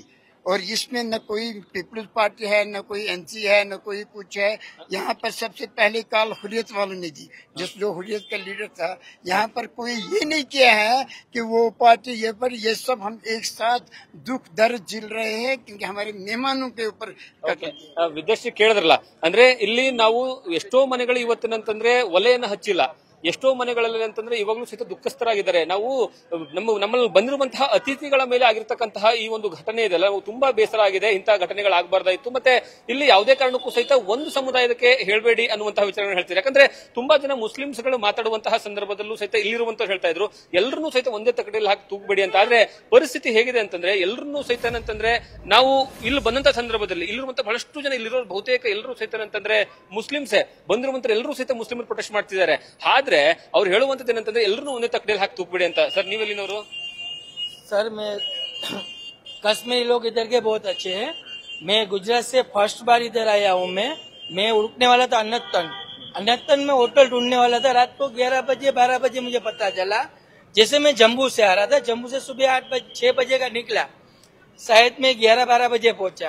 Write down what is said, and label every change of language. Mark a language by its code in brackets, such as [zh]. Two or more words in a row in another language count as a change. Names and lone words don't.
[hi] और इसमें न कोई पीपल्स पार्टी है, न कोई एनसी है, न कोई कुछ है। यहाँ पर सबसे पहले काल हुर्रियत वालों ने दी, जो हुर्रियत का लीडर था। यहाँ पर कोई ये नहीं किया है कि वो पार्टी ये पर, ये सब हम एक साथ दुख दर्द झेल रहे हैं क्योंकि हमारे मेहमानों के ऊपर। [kn] ವಿದೇಶಿ ಕೇಳಿದ್ರಲ್ಲ, ಅಂದ್ರೆ ಇಲ್ಲಿ ನಾವು ಎಷ್ಟೋ ಮನೆಗಳು ಇವತ್ತಿನಂತಂದ್ರೆ ಒಲೆಯನ್ನ ಹಚ್ಚಿಲ್ಲ, ಎಷ್ಟೋ ಮನೆಗಳಲ್ಲಿ ಅಂತಂದ್ರೆ ಇವಾಗಲೂ ಸಹಿತ ದುಃಖಸ್ಥರಾಗಿದ್ದಾರೆ. ನಾವು ನಮ್ಮಲ್ಲಿ ಬಂದಿರುವಂತಹ ಅತಿಥಿಗಳ ಮೇಲೆ ಆಗಿರ್ತಕ್ಕಂತಹ ಈ ಒಂದು ಘಟನೆ ಇದೆಲ್ಲ ತುಂಬಾ ಬೇಸರ ಆಗಿದೆ. ಇಂತಹ ಘಟನೆಗಳಾಗಬಾರ್ದಾಯ್ತು. ಮತ್ತೆ ಇಲ್ಲಿ ಯಾವುದೇ ಕಾರಣಕ್ಕೂ ಸಹಿತ ಒಂದು ಸಮುದಾಯಕ್ಕೆ ಹೇಳಬೇಡಿ ಅನ್ನುವಂತಹ ವಿಚಾರವನ್ನು ಹೇಳ್ತಾರೆ. ಯಾಕಂದ್ರೆ ತುಂಬಾ ಜನ ಮುಸ್ಲಿಮ್ಸ್ಗಳು ಮಾತಾಡುವಂತಹ ಸಂದರ್ಭದಲ್ಲೂ ಸಹಿತ ಇಲ್ಲಿರುವಂತವ್ರು ಹೇಳ್ತಾ ಇದ್ರು, ಎಲ್ಲರನ್ನೂ ಸಹಿತ ಒಂದೇ ತಕಡೆಯಲ್ಲಿ ಹಾಕಿ ತೂಗಬೇಡಿ ಅಂತ. ಆದ್ರೆ ಪರಿಸ್ಥಿತಿ ಹೇಗಿದೆ ಅಂತಂದ್ರೆ ಎಲ್ಲರನ್ನೂ ಸಹಿತ ಅಂತಂದ್ರೆ ನಾವು ಇಲ್ಲಿ ಬಂದಂತಹ ಸಂದರ್ಭದಲ್ಲಿ ಇಲ್ಲಿರುವಂತಹ ಬಹಳಷ್ಟು ಜನ ಇಲ್ಲಿರೋ ಬಹುತೇಕ ಎಲ್ಲರೂ ಸಹಿತ ಅಂತಂದ್ರೆ ಮುಸ್ಲಿಮ್ಸೇ ಬಂದಿರುವಂತ ಎಲ್ಲರೂ ಸಹಿತ ಮುಸ್ಲಿಮರು ಪ್ರೊಟೆಸ್ಟ್ ಮಾಡ್ತಿದ್ದಾರೆ. ಆದ್ರೆ ಅವ್ರು ಹೇಳುವಂತದ್ದು ಏನಂತಂದ್ರೆ ಎಲ್ಲರನ್ನೂ ಒಂದೇ ತಕಡೆಯಲ್ಲಿ ಹಾಕಿ ತೂಗಬೇಡಿ ಅಂತ. ಸರ್ ನೀವೆಲ್ಲಿನವರು? [hi] सर मैं कश्मीरी लोग इधर के बहुत अच्छे हैं। मैं गुजरात से फर्स्ट बार इधर आया हूँ। मैं रुकने वाला था अन्नतन में होटल ढूंढने वाला था। रात को 11 बजे 12 बजे मुझे पता चला। जैसे मैं जम्मू से आ रहा था, जम्मू से सुबह 6 बजे का निकला, शायद मैं 11-12 बजे पहुंचा।